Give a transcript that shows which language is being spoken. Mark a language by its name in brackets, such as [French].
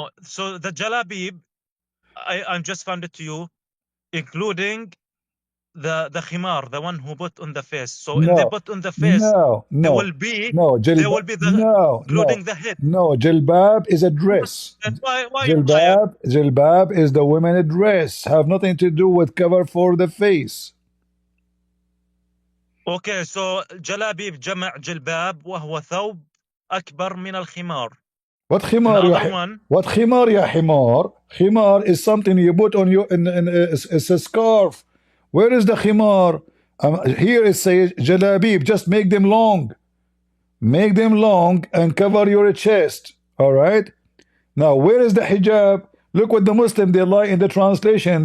[English] So the jalabib, I'm just found it to you, including the khimar, the one who put on the face. So when they put on the face, there will be including the head. No, jilbab is a dress. Why jilbab is the women dress. Have nothing to do with cover for the face. Okay, so [Arabic] جلابيب جمع جلباب وهو ثوب أكبر من الخمار. [English] What khimar? What khimar ya himar? Khimar is something you put on your it's a scarf. Where is the khimar? Here it says jalabib. Just make them long. Make them long and cover your chest. All right. Now where is the hijab? Look what the Muslim they lie in the translation.